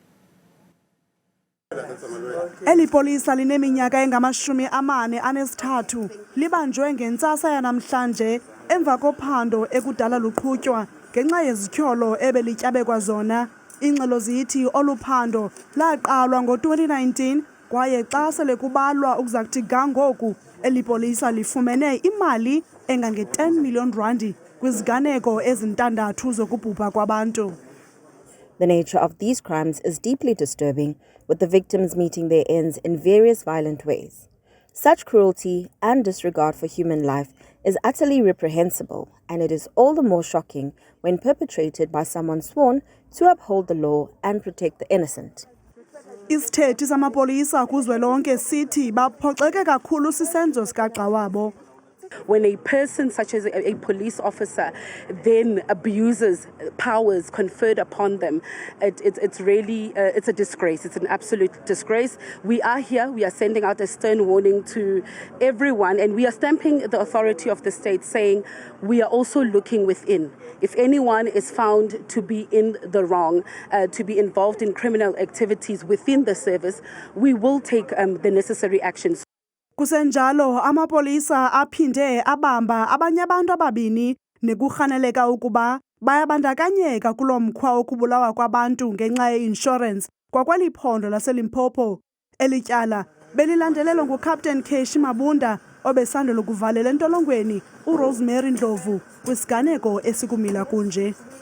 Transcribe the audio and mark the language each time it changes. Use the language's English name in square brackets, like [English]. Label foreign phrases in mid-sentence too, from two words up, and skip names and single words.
[Xhosa] Eli polisa lineminyaka engama-43 libanjwe ngentsasa yanamhlanje emva kophando ekudala luqhutywa ngenxa yezityholo ebelityabekwa zona. Ingxelo zithi oluphando laqalwa ngo-2019 kwaye xa sele kubalwa ukuza kuthi ga ngoku eli polisa lifumene imali engange-10 million randi kwiziganeko ezintandathu zokubhubha kwabantu. [English] The nature of these crimes is deeply disturbing, with the victims meeting their ends in various violent ways. Such cruelty and disregard for human life is utterly reprehensible, and it is all the more shocking when perpetrated by someone sworn to uphold the law and protect the innocent. [Xhosa] Isithethi samapolisa kuzwelonke sithi baphoxeke kakhulu sisenzo sikaxa wabo. [English] When a person such as a police officer then abuses powers conferred upon them, it's really it's a disgrace. It's an absolute disgrace. We are here. We are sending out a stern warning to everyone, and we are stamping the authority of the state, saying we are also looking within. If anyone is found to be in the wrong, to be involved in criminal activities within the service, we will take the necessary actions. [Xhosa] Kusenjalo amapolisa aphinde abamba abanye abantu ababini nekurhaneleka ukuba bayabandakanyeka kulo mkhwa wokubulawa kwabantu ngenxa ye-insurance kwakweli phondo laseLimpopo. Elityala belilandelelwa nguCaptain Keshi Mabunda obesandula ukuvalela entolongweni uRosemary Ndlovu kwisiganeko esikumila kunje.